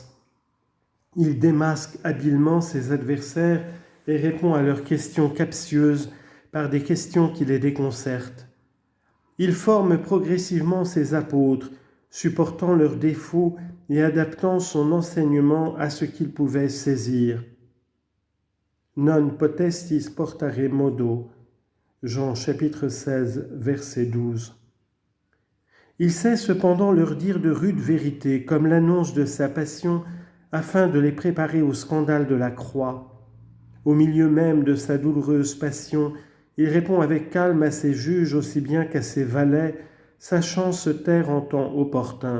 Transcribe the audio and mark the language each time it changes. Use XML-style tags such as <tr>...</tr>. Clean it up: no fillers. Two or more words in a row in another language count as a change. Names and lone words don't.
<fr>Il démasque habilement ses adversaires et répond à leurs questions captieuses par des questions qui les déconcertent. Il forme progressivement ses apôtres, supportant leurs défauts et adaptant son enseignement à ce qu'ils pouvaient saisir.</fr> <la>Non potestis portare modo,</la> <fr>Jean chapitre 16, verset 12. Il sait cependant leur dire de rudes vérités, comme l'annonce de sa passion, afin de les préparer au scandale de la croix. Au milieu même de sa douloureuse passion, il répond avec calme à ses juges aussi bien qu'à ses valets, sachant se taire en temps opportun.</fr>